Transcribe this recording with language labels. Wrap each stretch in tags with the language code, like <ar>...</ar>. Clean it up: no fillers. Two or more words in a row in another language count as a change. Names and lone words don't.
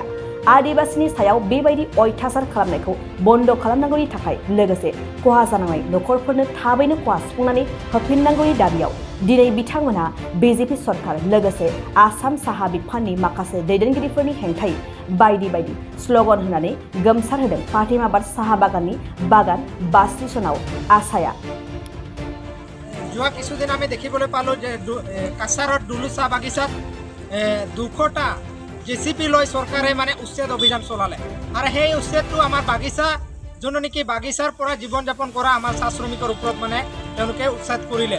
<brx>आदिवासीनि सायाव बेबायदि अयथासार खालामनायखौ बन्द खालामनांगौनि थाखाय लोगोसे खहा जानांनाय नखरफोरनो थाबैनो खहा सुफुंनानै होफिननांगौनि दाबियाव दिनै बिथांमोनहा बीजेपी सरकार लोगोसे आसाम साहा बिफाननि माखासे दैदेनगिरिफोरनि हेंथायै बायदि बायदि स्लोगान होनानै गोमसार होदों फातिमाबाद साहा बागाननि बागान बास स्टेशनाव आसाया।</brx> <as>যোৱা কিছুদিন আমি দেখিবলৈ পালোঁ যে কাছাৰত ডুলু চাহ বাগিচাত 200টা জেচিপি লৈ চৰকাৰে মানে উচ্ছেদ অভিযান চলালে আৰু সেই উচ্ছেদটো আমাৰ বাগিচা যোনটো নেকি বাগিচাৰ পৰা জীৱন যাপন কৰা আমাৰ চাহ শ্ৰমিকৰ ওপৰত মানে তেওঁলোকে উচ্ছেদ কৰিলে।</as>